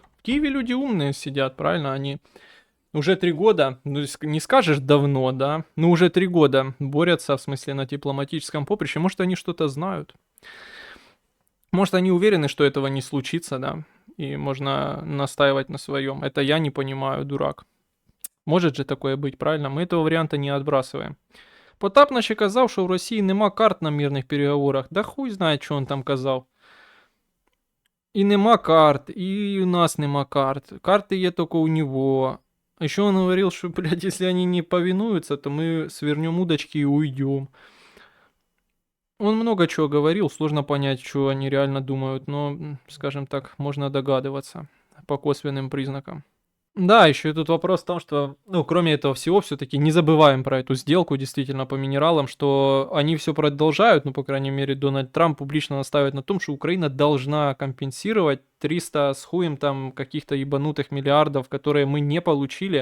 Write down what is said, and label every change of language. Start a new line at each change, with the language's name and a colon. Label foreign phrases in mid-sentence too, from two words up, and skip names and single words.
Russian: В Киеве люди умные сидят, правильно? Они уже 3 года, ну не скажешь давно, да, но уже 3 года борются, в смысле, на дипломатическом поприще. Может, они что-то знают. Может, они уверены, что этого не случится, да, и можно настаивать на своем. Это я не понимаю, дурак. Может же такое быть, правильно? Мы этого варіанта не отбрасываем.
Ukrainian: Потапна ще казав, що в Росії нема карт на мирних переговорах. Да хуй знає, що він там казав. І нема карт, і у нас нема карт.
Russian: Карты є только у него. Еще он говорил, что, блядь, если они не повинуются, то мы свернем удочки и уйдем. Он много чего говорил, сложно понять, что они реально думают, но, скажем так, можно догадываться по косвенным признакам. Да, еще и тут вопрос в том, что, ну, кроме этого всего, все-таки не забываем про эту сделку действительно по минералам, что они все продолжают, ну, по крайней мере, Дональд Трамп публично настаивает на том, что Украина должна компенсировать 300 с хуем там каких-то ебанутых миллиардов, которые мы не получили.